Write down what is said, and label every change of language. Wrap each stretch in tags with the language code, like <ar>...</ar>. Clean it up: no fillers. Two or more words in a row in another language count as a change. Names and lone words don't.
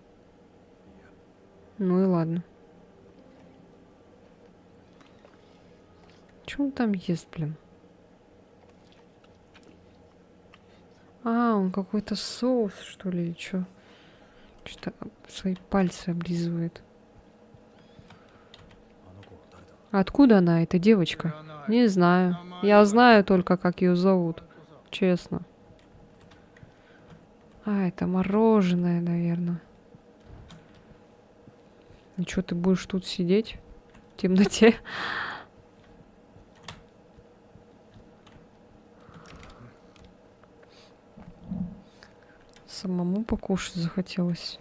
<ru>Ну и ладно. Что он там ест, блин? А, он какой-то соус, что ли, или чё? Что-то свои пальцы облизывает.</ru> <ja>あの子は誰だ？</ja> <ru>Откуда она, эта девочка? Не знаю. Я знаю только, как ее зовут. Честно. А, это мороженое, наверное. И что, ты будешь тут сидеть? В темноте? Самому покушать захотелось.</ru>